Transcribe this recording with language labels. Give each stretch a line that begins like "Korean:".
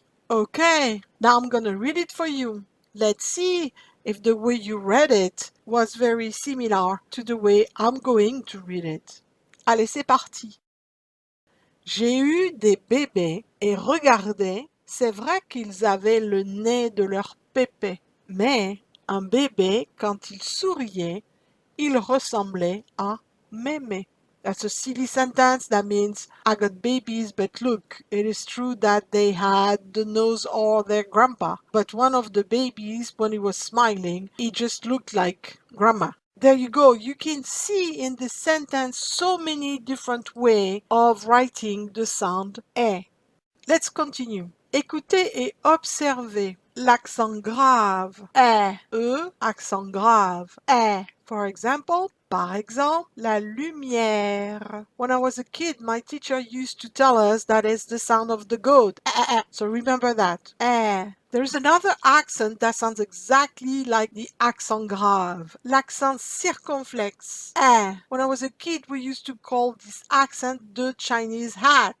English: Okay, now I'm gonna read it for you. Let's see if the way you read it was very similar to the way I'm going to read it.
French: Allez, c'est parti. J'ai eu des bébés et regardez, c'est vrai qu'ils avaient le nez de leur pépé, mais un bébé, quand il souriait, il ressemblait à mémé.
English: That's a silly sentence that means I got babies, but look, it is true that they had the nose of their grandpa. But one of the babies, when he was smiling, he just looked like grandma. There you go. You can see in this sentence so many different ways of writing the sound E. Let's continue.
French: Écoutez et observez l'accent grave accent grave
English: For example,
French: par exemple, la lumière.
English: When I was a kid, my teacher used to tell us that it's the sound of the goat. So remember that. There's another accent that sounds exactly like the accent grave.
French: L'accent circonflexe.
English: When I was a kid, we used to call this accent the Chinese hat.